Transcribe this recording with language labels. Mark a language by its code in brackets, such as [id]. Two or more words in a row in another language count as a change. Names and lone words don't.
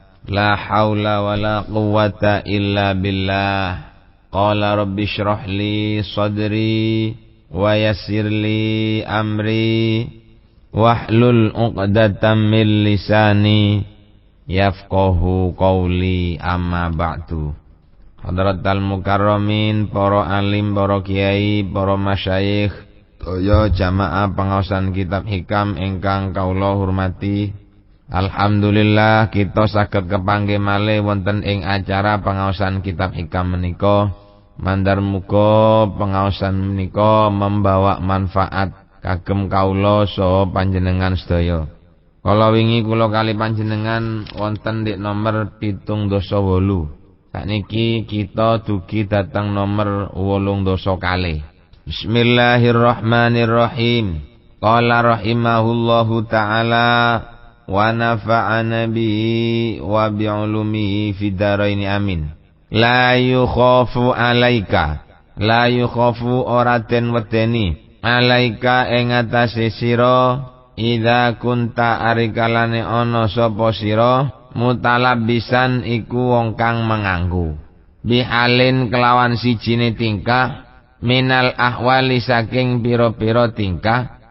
[ar] لا حول ولا قوة إلا بالله. قال رب اشرح لي صدري ويسر لي أمري واحلل عقدة من لساني يفقهوا قولي، أما بعد. حضرات المكرمين, [jv] para alim, para kiai, para masyayikh, toya jamaah pangaosan kitab hikam ingkang kawula hormati. Alhamdulillah kita saged kepanggih malih wonten ing acara pangaosan kitab hikam menika. Mandar muga pangaosan menika [id] membawa manfaat [jv] kagem kawula saha panjenengan sedaya. Kala wingi kula kali panjenengan wonten di nomor 78. Sakniki kita dugi dhateng nomor 80 kalih. [ar] بسم الله الرحمن الرحيم. قال رحمه الله تعالى ونفعنا به وبعلومه في الدارين آمين. لا يخاف عليك, لا يخاف [jv] ora den wedeni, alaika ing atase sira, [ar] إذا كنت [jv] arikalane ana sapa sira, mutalabisan iku wong kang menganggu, bihalin kelawan sijine tingkah, [ar] من الأحوال [jv] saking pira-pira tingkah,